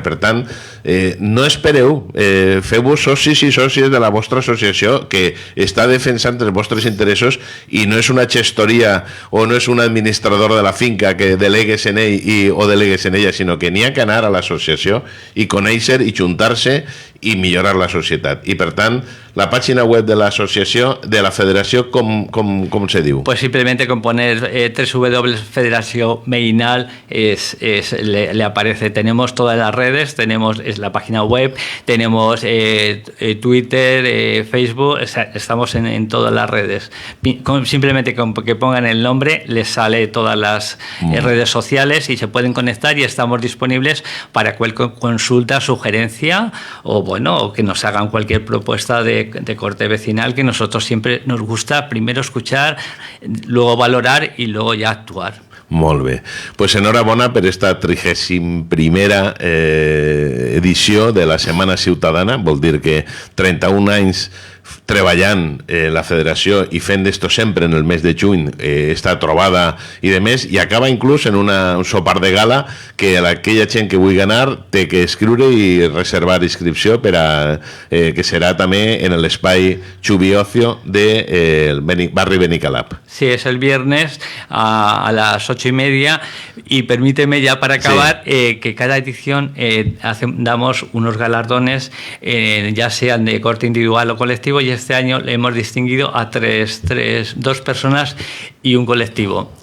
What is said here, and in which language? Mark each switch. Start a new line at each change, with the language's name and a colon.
Catalan: Per tant, no espereu, feu-vos socis i sòcies de la vostra associació, que està defensant els vostres interessos i no és una gestoria o no és un administrador de la finca que delegues en ell o delegues en ella, sinó que n'hi ha que anar a l'associació i conèixer i juntar-se i millorar la societat. I, per tant, la pàgina web de l'associació, de la federació, com se diu?
Spanish: Pues simplemente con poner www.federación Meinal le aparece. Tenemos todas las redes, tenemos la página web, tenemos Twitter, Facebook, o sea, estamos en todas las redes. Simplemente con que pongan el nombre les sale todas las redes sociales y se pueden conectar, y estamos disponibles para cualquier consulta, sugerencia o que nos hagan cualquier propuesta de corte vecinal, que nosotros siempre nos gusta primero escuchar, luego valorar y luego ya actuar.
Catalan: Molt bé. Pues enhorabona per esta 31a edició de la Setmana Ciutadana. Vol dir que 31 anys treballant la federació i fent d'esto sempre en el mes de juny, està trobada i de més, i acaba inclús en un sopar de gala que aquella gent que vulgui anar té que escriure i reservar inscripció per a que serà també en l'espai Chubiocio del barri Benicalap.
Spanish: Sí, es el viernes a las 8:30, y permíteme ya para acabar que cada edición damos unos galardones, ya sean de corte individual o colectivo, y este año le hemos distinguido a dos personas y un colectivo.